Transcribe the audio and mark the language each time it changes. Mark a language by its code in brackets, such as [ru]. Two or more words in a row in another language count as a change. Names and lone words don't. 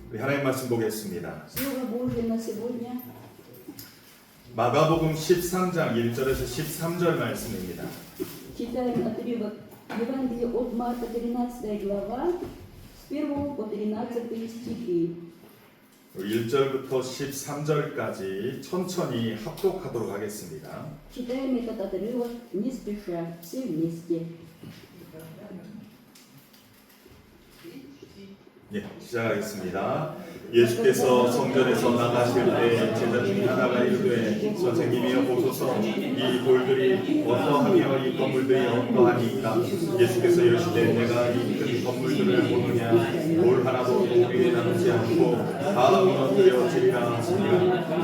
[ko] 우리 하나님 말씀 보겠습니다. [ru] Слово Божье на сегодня. [ko] 마가복음 13장 1절에서 13절 말씀입니다. [ru] Читаем отрывок Евангелия от Марка, 13 глава, с 1 по 13 стихи. [ko] 1절부터 13절까지 천천히 합독하도록 하겠습니다. [ru] Читаем этот отрывок не спеша, все вместе. [ko] 예, 시작하겠습니다. 예수께서 성전에서 나가실 때 제자 중 하나가 이르되 선생님이여 보소서 이 돌들이 어떠하며 이 건물들이 어떠하니까 예수께서 이르시되 내가 이 큰 건물들을 보느냐 돌 하나도 우리에 남지 않고 다 무너뜨려지리라 하시니라.